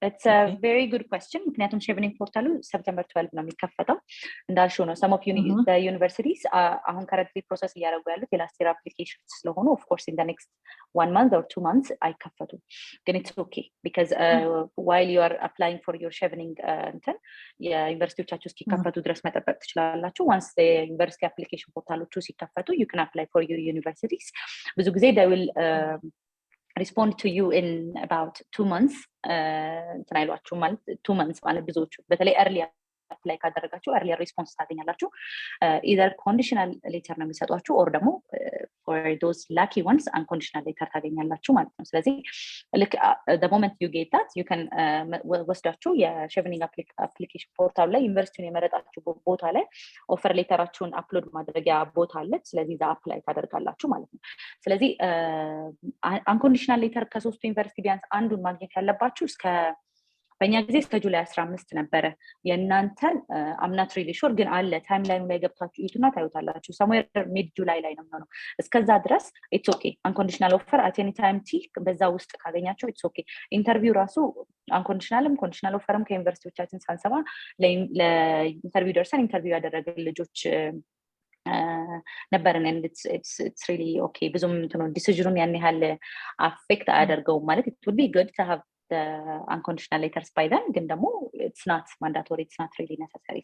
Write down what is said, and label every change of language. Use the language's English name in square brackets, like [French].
[English] It's a very good question. [Amharic] ምክንያቱም [English] Chevening portal September 12 [Amharic] ነው የሚከፈተው እንዳልሽው ነው። [English] some of the universities አሁን currently process [Amharic] እያደረጉ ያሉት የላስት [English] year applications [Amharic] ስለሆኑ [English] of course in the next 1 month or 2 months [Amharic] አይከፈቱም። ግን [English] it's okay because while you are applying for your Chevening እንትን [Amharic] የዩኒቨርሲቲዎቻችሁ እስኪከፈቱ ድረስ መጠበቅ ትችላላችሁ። [English] once the university application portaloቹ ሲከፈቱ you can apply for your universities. [Amharic] ብዙ ጊዜ [English] they will respond to you in about 2 months. [Amharic] እንትን አይሏችሁ ማለት 2 months ማለት ብዙዎቹ በተለይ early apply ካደረጋችሁ earlier response ታገኛላችሁ። either conditional letter ነው የሚሰጧችሁ or ደግሞ [English] for those lucky ones [Amharic] unconditional letter ታገኛላችሁ ማለት ነው። ስለዚህ [English] the moment you get that [Amharic] you can ወስዳችሁ የChevening application portal ላይ ዩኒቨርሲቲውን የመረጣችሁ ቦታ ላይ offer letterአችሁን upload ማድረጊያ ቦታ አለ። ስለዚህ ዛ apply ታደርጋላችሁ ማለት ነው። ስለዚህ unconditional letter ከሶስቱ ዩኒቨርሲቲ ቢያንስ አንዱን ማግኘት ያለባችሁ እስከ በእኛ ጊዜ እስከ ጁላይ 15 ነበረ። የእናንተን [English] I'm not really sure [Amharic] ግን አለ ታይም ላይኑ ላይ ገብታችሁ እዩትና ታዩታላችሁ። somewhere mid July ላይ ነው የሚሆነው። እስከዛ ድረስ [English] it's okay. unconditional offer at any time [Amharic] በዛ ውስጥ ካገኛችሁ [English] it's okay. [Amharic] ኢንተርቪው ራሱ unconditionalም conditional offerም ከዩኒቨርሲቲዎቻችን ሳንሰማ ለኢንተርቪው ደርሰን ኢንተርቪው ያደረገ ልጆች ነበርን [English] and it's really okay. [Amharic] ብዙም እንትኑ ዲሲዥኑን ያን ያህል አፌክት አያደርገውም ማለት [English] it would be good to have the unconditional letters by then ግን ደግሞ it's not mandatory, it's not really necessary.